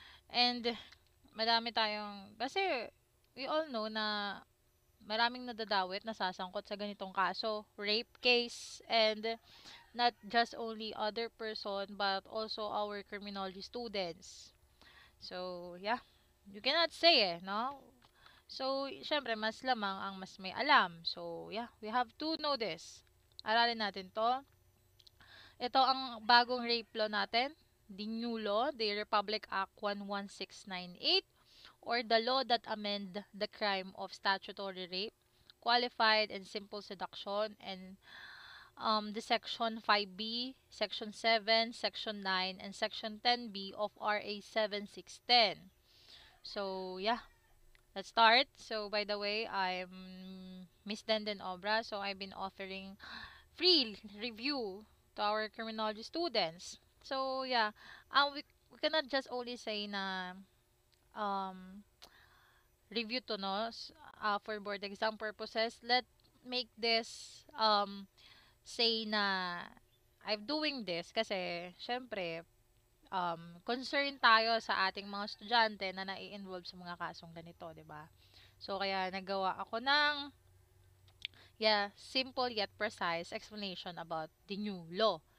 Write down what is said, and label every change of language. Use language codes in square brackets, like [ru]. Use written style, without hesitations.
[tl] And, madami tayong, kasi, [en] we all know [tl] na maraming nadadawit, nasasangkot sa ganitong kaso, rape case, [en] and not just only other person but also our criminology students. So, yeah, you cannot say no? So, [tl] syempre, mas lamang ang mas may alam. [en] So, yeah, we have to know this. [tl] Aralin natin to. Ito ang bagong rape law natin. [en] The new law, the Republic Act 11698, or the law that amend the crime of statutory rape, qualified and simple seduction, and the Section 5B, Section 7, Section 9, and Section 10B of RA 7610. So, yeah, let's start. So, by the way, I'm Miss Denden Obra. So, I've been offering free review to our criminology students. So, yeah, we cannot just only say na um, review to, no? For board exam purposes. [tl] Let make this say na [en] I'm doing this [tl] kasi syempre concern tayo sa ating mga estudyante na nai-involve sa mga kasong ganito, 'di ba? So kaya nagawa ako ng [en] simple yet precise explanation about the new law.